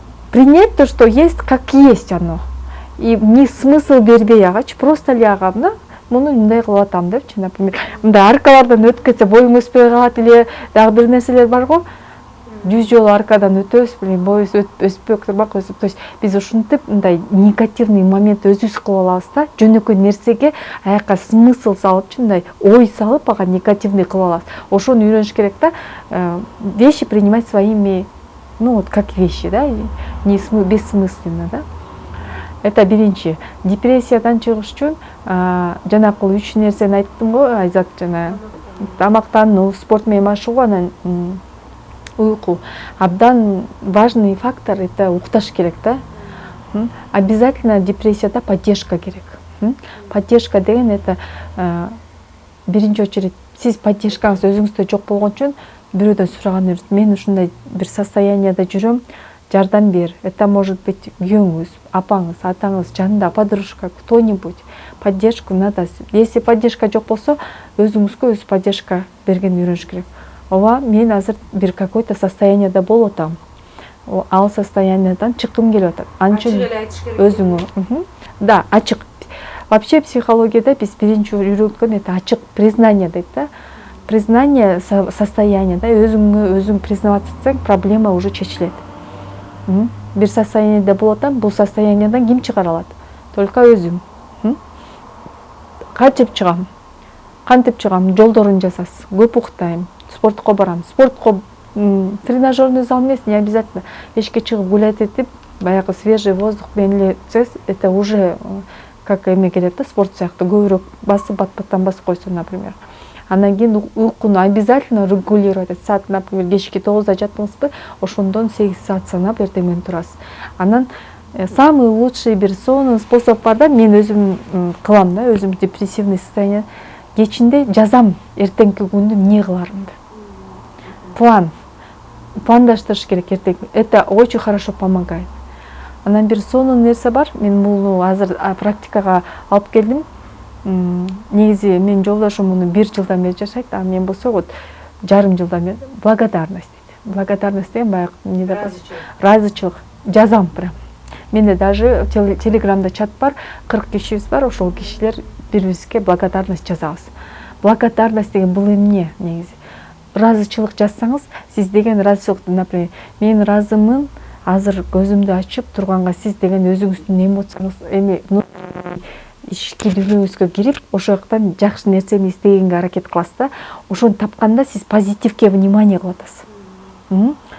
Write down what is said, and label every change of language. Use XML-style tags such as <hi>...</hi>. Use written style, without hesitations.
<ru>Принять то, что есть, как есть оно. И не смысл</ru> <ky>бербей агачы, просто эле ага, муну мындай кылып атам депчи, например, мындай аркалардан өтүп кетсе боюң өспөй калат эле, дагы бир нерселер бар го. 100 жолу аркадан өтөбүз, боюбуз өспөй турбак өсүп.</ky> <ru>То есть</ru> <ky>биз ушинтип мындай негативный момент өзүбүз кылып алабыз да. Жөнөкөй нерсеге аякка смысл салып, мындай ой салып, ага негативный кылып алабыз. Ошону үйрөнүш керек да.</ky> <ru>Вещи принимать своими, вот как вещи, да, не бессмысленно, да.</ru> <ky>Это биринчи. Депрессиядан чыгыш үчүн жанакы 3 нерсени айттым го, Айзат, жана тамактануу, спорт менен машыгуу, анан уйку. Абдан важный фактор — это укташ керек да. Обязательно депрессияда поддержка керек. Поддержка деген это биринчи очередь сиз поддержкаңыз өзүңүздө жок болгон үчүн бирөөдөн сураган эмес. Мен ушундай бир состоянияда жүрөм, жардам бер. Это может быть күйөөңүз, апаңыз, атаңыз, жанында подружка,</ky> <ru>кто-нибудь. Поддержку надо.</ru> <ky>Если поддержка жок болсо, өзүңүзгө өз поддержка берген үйрөнүш керек. Ова, мен азыр бир</ky> <ru>какой-то</ru> <ky>состоянияда болуп атам. Ал состояниядан чыккым келип атат. Анчын өзүңө. Да, ачык. Вообще психологияда биз биринчи үйрөнгөн это ачык признание дейт да. Признание состояния, да, өзүң признавать этсең, проблема уже чечилет. Бир состоянияда болуп атам, бул состояниядан ким чыгара алат? Только өзүм. Кантип чыгам? Жолдорун жасасыз. Көп уктайм. Спортко барам. Спортко тренажерный зал эмес,</ky> <ru>не обязательно.</ru> <ky>Эшикке чыгып гулять этип, баягы свежий воздух менен эле, это уже как эме келет да, спорт сыяктуу. Көбүрөөк басып, бат-баттан басып койсо, например. Анан кийин уйкуну обязательно регулировать этип. Саат, например, кечки 9-да жаттыңызбы, ошондон 8 саат санап эртең менен турасыз. Анан</ky> <ru>самый лучший</ru> <ky>бир сонун способ бар да, мен өзүм кылам да, өзүм депрессивный состояние. Кечинде жазам эртеңки күндү эмне кыларымды. Пландаштырыш керек эртең.</ky> <ru>Это очень хорошо помогает.</ru> <ky>Анан бир сонун нерсе бар. Мен муну азыр практикага алып келдим. Негизи мен жолдошум муну 1 жылдан бери жашайт, а мен болсо вот жарым жылдан бери благодарность дейт. Благодарность деген баягы эмне разычылык. Жазам прям. Менде даже телеграмда чат бар, 40 кишибиз бар, ошол кишилер бири-бирибизге благодарность жазабыз. Благодарность деген бул эмне негизи? Разычылык жазсаңыз, сиз деген разычылыкты, например, мен разымын, азыр көзүмдү ачып турганга сиз деген өзүңүздүн эмоцияңыз, ички дүйнөңүзгө кирип, ошол жактан жакшы нерсени издегенге аракет кыласыз да. Ошону тапканда сиз позитивке внимание кылып атасыз.</ky>